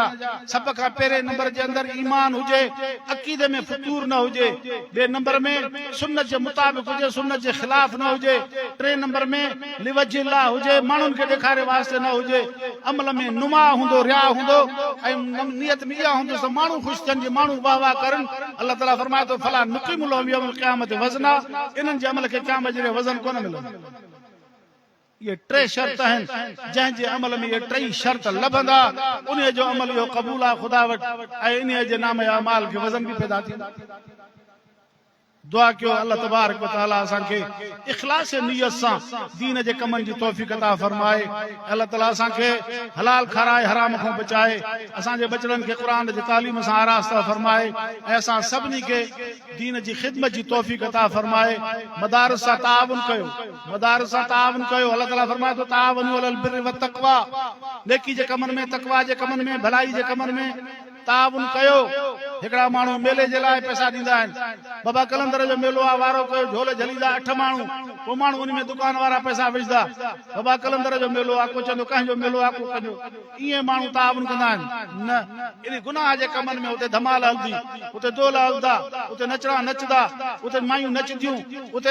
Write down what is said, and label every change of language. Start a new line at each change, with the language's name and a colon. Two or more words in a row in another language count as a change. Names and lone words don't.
Sindhi: सभ खां पहिरें नंबर जे अंदरि ईमान हुजे, अक़ीदे में फतूर न हुजे। ॿिए नंबर में सुन्नत जे मुताबिक़ हुजे, सुन्नत जे ख़िलाफ़ न हुजे। टे नंबर में लिवजिल्लाह हुजे, माण्हुनि खे ॾेखारे वास्ते न हुजे। अमल में नुमा हूंदो, रिया हूंदो, ऐं नियत में इहा हूंदो त माण्हू ख़ुशि थियनि, जे माण्हू वाह वाह करनि। अल्लाह ताला फरमाए थो,
Arabic: فلا نقيم لهم يوم القيامة وزنا,
Sindhi: इन्हनि जे अमल खे क़यामत जे वज़न कोन मिलंदो। ये टे शर्त आहिनि, जंहिंजे अमल में ये टई शर्त लभंदा, उन जो अमल इहो क़बूल आहे ख़ुदा वटि, ऐं इन जे नाम अमाल खे वज़न बि पैदा थींदा। दुआ कयो
Arabic: الله تبارك وتعالى
Sindhi: असांखे इख़लास नियत सां दीन जे कमनि जी तौफ़ीक़ अता फरमाए। अल्लाह ताला असांखे हलाल खाराए, हराम खां बचाए, असांजे बचड़नि खे क़ुरान जी तालीम सां आरास्ता फरमाए, ऐं असां सभिनी खे दीन जी ख़िदमत जी तौफ़ीक़ अता फरमाए। मदारिस सां ताउन कयो, मदारिस सां ताउन कयो। अल्लाह ताला फरमाए थो,
Arabic: تعاونوا على البر والتقوى,
Sindhi: नेकी जे कमनि में, तक़वा जे कमनि में, भलाई जे कमनि में ताउन कयो हिकड़ा माण्हू मेले जे लाइ पैसा ॾींदा आहिनि बाबा कलंदर जो मेलो आहे वारो कयो झोल झलींदा 8 माण्हू को माण्हू उन में दुकान वारा पैसा विझदा बाबा कलंदर जो मेलो आहे को चवंदो कंहिंजो मेलो आहे को कंहिंजो ईअं माण्हू ताउन कंदा आहिनि न इन गुनाह जे कमनि में उते धमाल हलंदी उते दोल हलंदा उते नचणा नचदा उते मायूं नचदियूं उते